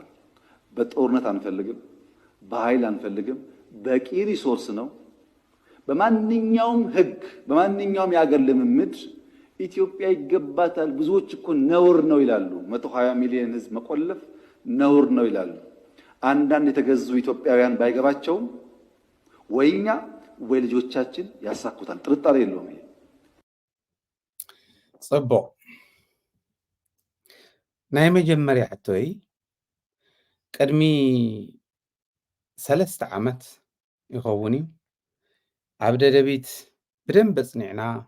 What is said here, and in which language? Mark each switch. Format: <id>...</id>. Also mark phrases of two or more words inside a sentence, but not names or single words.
<am>በጦርነት አንፈልግም በኃይል አንፈልግም በቂ ሪሶርስ ነው በማንኛውም ህግ በማንኛውም ያገር ልምምድ ኢትዮጵያ ይገባታል ብዙዎች እኮ ነውር ነው ይላሉ 120 ሚሊዮን ህዝብ መቆለፍ ነውር ነው ይላሉ አንዳንድ የተገዙ ኢትዮጵያውያን ባይገባቸው ወይኛ ወይ ልጆቻችን ያሳኩታል ጥርጣሬ የለውም</am> <ti>ጽቦ ናይ መጀመሪያ ሕቶይ ቀድሚ 3 ዓመት ይኸውኒ ኣብ ደደቢት ብደንብ ጽኒዕና</ti>